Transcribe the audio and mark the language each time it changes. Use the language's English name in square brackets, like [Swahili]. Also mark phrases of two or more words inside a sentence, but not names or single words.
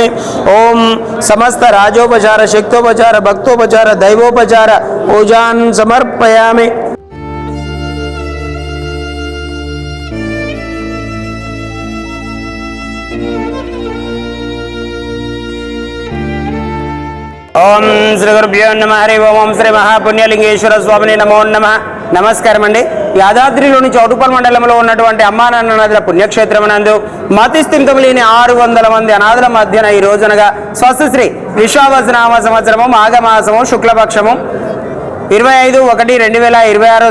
[Sanskrit] ओम समस्त राजोपचार शक्तोपचार भक्तोपचार दैवोपचार पूजान् समर्पयामि। ओम श्री गुरुभ्यो नमः हरि ओम श्री महापुण्यलिंगेश्वर स्वामिने नमो नमः। [Telugu] నమస్కారం అండి। యాదాద్రిలోని చౌటుప్పల్ మండలంలో ఉన్నటువంటి అమ్మా నాన్న నదుల పుణ్యక్షేత్రమునందు మతిస్థిమితం లేని 600 మంది అనాథుల మధ్యన ఈ రోజునగా స్వస్తిశ్రీ విశ్వావసనామ సంవత్సరము మాఘమాసము శుక్లపక్షము 25/1/2026